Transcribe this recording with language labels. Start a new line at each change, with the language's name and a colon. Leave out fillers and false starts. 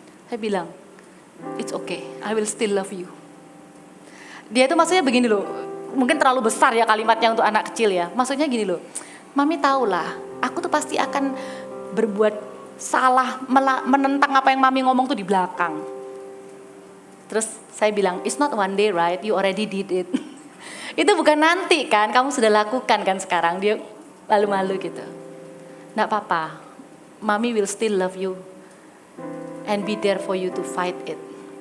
Indonesian: Saya bilang,
English: it's okay, I will still love you.
Indonesian: Dia itu maksudnya begini loh, mungkin terlalu besar ya kalimatnya untuk anak kecil ya. Maksudnya gini loh, Mami tahulah, aku tuh pasti akan berbuat salah, menentang apa yang Mami ngomong tuh di belakang. Terus saya bilang,
English: it's not one day right, you already did it.
Indonesian: Itu bukan nanti kan, kamu sudah lakukan kan sekarang. Dia malu-malu gitu. Nggak apa-apa,
English: Mami will still love you and be there for you to fight it.